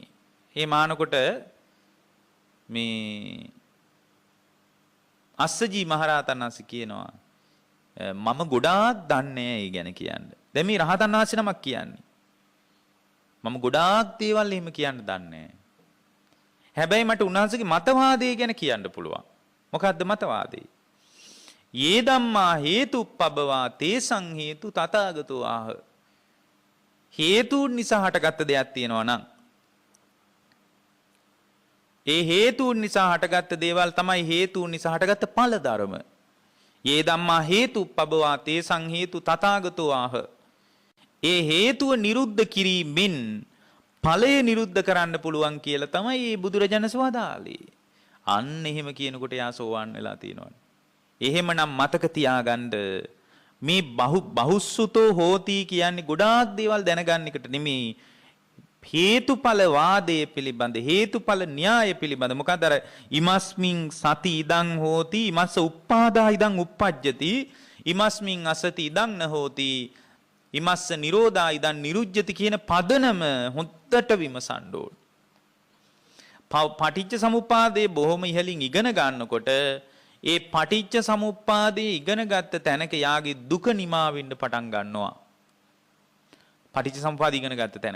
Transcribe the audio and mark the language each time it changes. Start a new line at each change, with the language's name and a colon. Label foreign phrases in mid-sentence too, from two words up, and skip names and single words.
Sinhala: මේ මානකොට මේ අස්සජී මහරහතන් වහන්සේ කියනවා මම ගොඩාක් දන්නේ ඒ ගැන කියන්න. දැන් මේ රහතන් වහන්සේ නමක් කියන්නේ. මම ගොඩාක් දේවල් එහෙම කියන්න දන්නේ. හැබැයි මට උන්වහන්සේගේ මතවාදය ගැන කියන්න පුළුවන්. මොකද්ද මතවාදය?
Pali: යේ ධම්මා හේතුප්පබවා තේසං හේතු තථාගතෝ ආහ.
Sinhala: හේතුන් නිසා හටගත්ත දෙයක් තියෙනවා නම් ඒ හේතුන් නිසා හටගත්ත දේවල් තමයි හේතුන් නිසා හටගත්ත ඵල ධර්ම.
Pali: යේ ධම්මා හේතුප්පබවා තේසං හේතු තථාගතෝ ආහ.
Sinhala: ඒ හේතුව නිරුද්ධ කිරීමෙන් ඵලය නිරුද්ධ කරන්න පුළුවන් කියලා තමයි මේ බුදුරජාණන් වදාළේ. අන්න එහෙම කියනකොට යා සෝවාන් වෙලා තියෙනවනේ. එහෙමනම් මතක තියාගන්න මේ
Pali: බහුසුතෝ හෝති
Sinhala: කියන්නේ ගොඩාක් දේවල් දැනගන්න එකට නෙමෙයි. හේතුඵල වාදයේ පිළිබඳ හේතුඵල න්‍යාය පිළිබඳ මොකද අර
Pali: ඉමස්මින් සති ඉදං හෝති ඉමස්ස උප්පාදා ඉදං uppajjati ඉමස්මින් අසති ඉදං න හෝති ඉමස්ස නිරෝධා ඉදං නිරුජ්ජති
Sinhala: කියන පදනම හොද්දට විමසන්න ඕන. පටිච්ච සමුප්පාදයේ බොහොම ඉහළින් ඉගෙන ගන්නකොට ඒ පටිච්ච සමුප්පාදයේ ඉගෙන ගත්ත තැනක යාගේ දුක නිමා වෙන්න පටන් ගන්නවා. පටිච්ච සමුප්පාදය ඉගෙන ගත්ත තැනක.